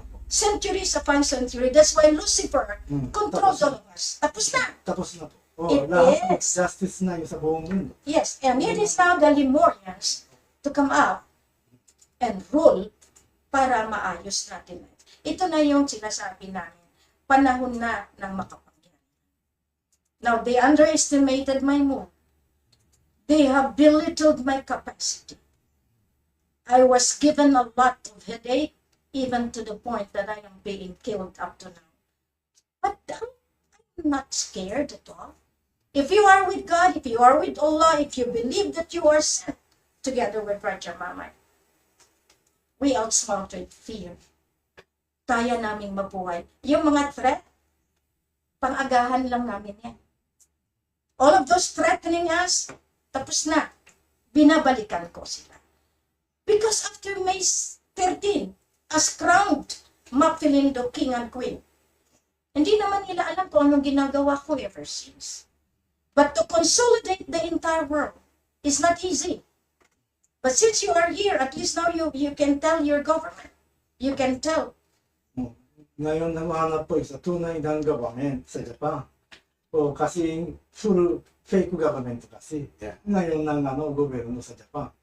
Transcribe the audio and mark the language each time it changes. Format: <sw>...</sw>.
<en>Centuries upon century. That's why Lucifer controls all of us.</en> <tl>Tapos na. Tapos na po. Oh,</tl> <en>It</en> <tl>lahat</tl> <en>is.</en> <tl>justice na yung sa buong mundo.</tl> <en>Yes, and it is now the Lemurians to come up and rule</en> <tl>para maayos natin. Ito na yung sinasabi namin. Panahon na ng makapangyarihan.</tl> <en>Now, they underestimated my mood. They have belittled my capacity. I was given a lot of headache, even to the point that I am being killed up to now. But I'm not scared at all. If you are with God, if you are with Allah, if you believe that you are sent together with Raja Mamay, we outsmarted fear.</en> <tl>Kaya naming mabuhay. Yung mga threat, pang-agahan lang namin yan.</tl> <en>All of those threatening us,</en> <tl>tapos na. Binabalikan ko sila.</tl> <en>Because after May 13, as crowned Mapilindo King and Queen,</en> <tl>hindi naman nila alam kung anong ginagawa ko</tl> <en>ever since. But to consolidate the entire world is not easy. But since you are here, at least now you can tell your government. You can tell.</en> <tl>Ngayon namahanap po sa tunay ng government sa Japan. O kasi full fake government kasi.</tl> <en>Yeah.</en> <tl>Ngayon ng gobyerno sa Japan.</tl>